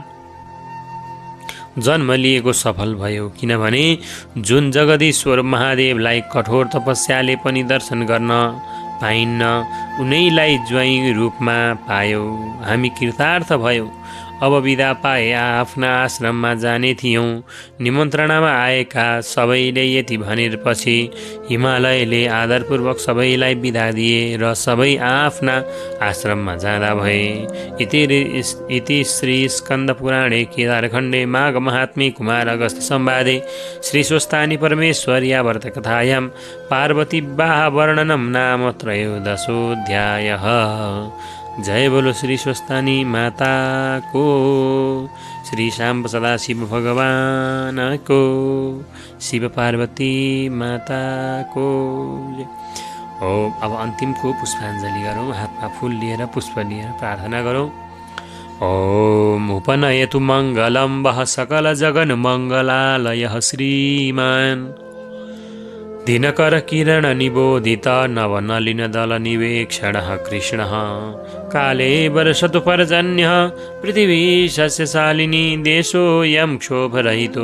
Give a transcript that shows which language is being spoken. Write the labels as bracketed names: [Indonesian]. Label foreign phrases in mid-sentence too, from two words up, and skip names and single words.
[Nepali] तिमीले संसारमा जन्म लिएको सफल भयो, किनभने जुन जगदीश्वर महादेवलाई कठोर तपस्याले पनि दर्शन गर्न पाइन्न, उनैलाई ज्वाइँ रूपमा पायौ, हामी कृतार्थ भयौ। अब बिदा पाए आफ्ना आश्रममा जाने थियौँ। निमन्त्रणामा आएका सबैले यति भनेपछि हिमालयले आदरपूर्वक सबैलाई बिदा दिए र सबै आफ्ना आश्रममा जाँदा भए। [Sanskrit] इति श्री स्कन्दपुराणे केदारखण्डे माघ महात्म्ये कुमार अगस्त्य संवादे श्री स्वस्तानि परमेश्वर्या व्रतकथायां पार्वती विवाह वर्णनं नाम त्रयोदशोऽध्यायः। [Hindi] जय बोलो श्री स्वस्तानी माता को, श्री शाम्ब सदाशिव भगवान को, शिव पार्वती माता को। [Nepali] अब अन्तिमको पुष्पाञ्जली गरौँ। हातमा फुल लिएर पुष्प लिएर प्रार्थना गरौँ। [Sanskrit] ओम उपनयतु मङ्गलं वः सकल जगन मङ्गलालयः श्रीमान् दिनकर किरण निबोधित नवनलिन दल निवेक्षणः कृष्णः काले वर्षतु पर्जन्यः पृथिवी सस्यशालिनी देशोऽयं क्षोभरहितो